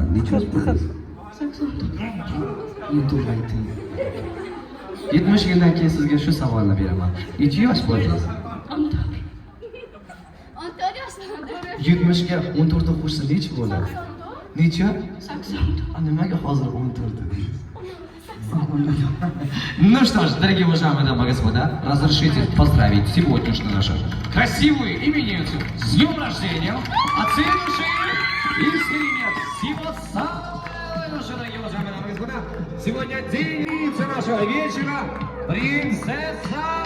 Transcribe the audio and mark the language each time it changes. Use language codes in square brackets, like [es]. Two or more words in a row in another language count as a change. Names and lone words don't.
[uz] Necha yosh bo'ldingiz? 84 ayting. 70 yildan keyin sizga shu savolni beraman. Necha yosh bo'ldingiz? 14 yoshda. 70 ga 14 ni qo'shsa necha bo'ladi? Necha? 80. Nimaga hozir 14 dedingiz? [ru] Ну что ж, дорогие уважаемые дамы и господа, разрешите поздравить сегодняшнюю нашу красивую именинницу с днем рождения, оценившие искренне всего самого лучшего, дорогие уважаемые дамы и господа. Сегодня день нашего вечера, принцесса.